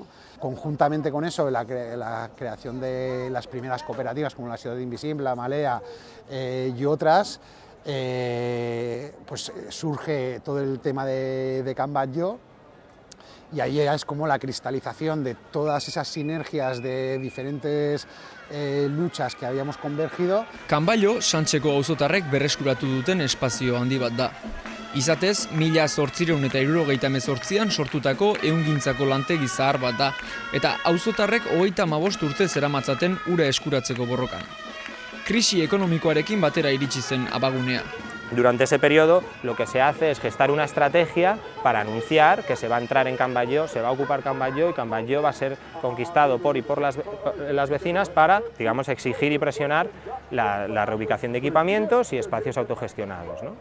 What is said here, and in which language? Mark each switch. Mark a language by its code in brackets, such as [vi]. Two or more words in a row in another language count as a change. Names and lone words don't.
[es] Conjuntamente con eso, la creación de las primeras cooperativas como la Ciutat Invisible, la Malea y otras, pues surge todo el tema de Kanbaio y ahí es como la cristalización de todas esas sinergias de diferentes luchas que habíamos convergido. [eu] Kanbaio Santseko auzotarrek berreskuratu duten espazio handi bat da. Izatez, 1878an sortutako ehungintzako lantegi zahar bat da, eta auzotarrek 35 urte zeramatzaten ura eskuratzeko borrokan. Krisi ekonomikoarekin batera iritsi zen abagunea. [es] Durante ese periodo lo que se hace es gestar una estrategia para anunciar que se va a entrar en Kanbaio, se va a ocupar Kanbaio y Kanbaio va a ser conquistado por y por las vecinas para, digamos, exigir y presionar la reubicación de equipamientos y espacios autogestionados, ¿no?